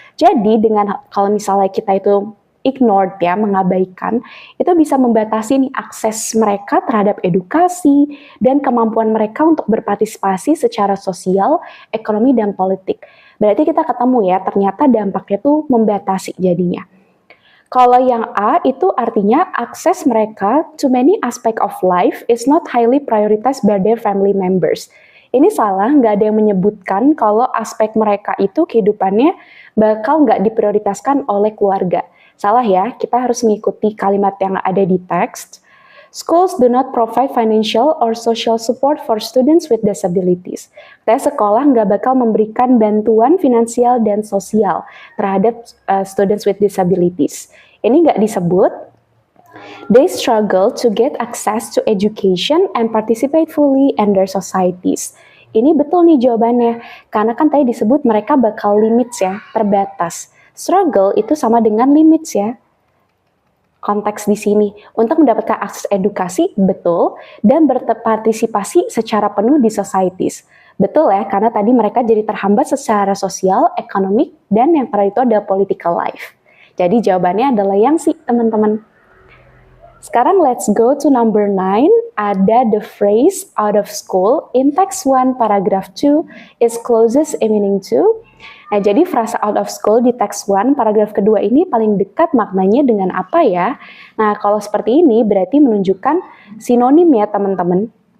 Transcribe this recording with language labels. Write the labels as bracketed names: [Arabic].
[Indonesian] Jadi, dengan kalau misalnya kita itu ignored ya, mengabaikan, itu bisa membatasi nih akses mereka terhadap edukasi dan kemampuan mereka untuk berpartisipasi secara sosial, ekonomi, dan politik. Berarti kita ketemu ya, ternyata dampaknya tuh membatasi jadinya. Kalau yang A itu artinya akses mereka [English] to many aspect of life is not highly prioritized by their family members. [Indonesian] Ini salah, nggak ada yang menyebutkan kalau aspek mereka itu kehidupannya bakal nggak diprioritaskan oleh keluarga. Salah ya, kita harus mengikuti kalimat yang ada di teks. [English] Schools do not provide financial or social support for students with disabilities. [Indonesian] Sekolah nggak bakal memberikan bantuan finansial dan sosial terhadap [English] students with disabilities. [Indonesian] Ini nggak disebut. [English] They struggle to get access to education and participate fully in their societies. [Indonesian] Ini betul nih jawabannya, karena kan tadi disebut mereka bakal limits ya, terbatas. Struggle itu sama dengan limits ya. Konteks di sini untuk mendapatkan akses edukasi betul dan berpartisipasi secara penuh di societies. Betul ya, karena tadi mereka jadi terhambat secara sosial, ekonomik, dan yang terakhir itu adalah political life. Jadi jawabannya adalah yang C, teman-teman. Sekarang [English] let's go to number 9. [Indonesian] Ada [English] the phrase out of school in text 1 paragraph 2 is closest meaning to. [Indonesian] Nah, jadi frasa out of school di text 1 paragraf kedua ini paling dekat maknanya dengan apa ya? Nah, kalau seperti ini berarti menunjukkan sinonim ya teman-teman.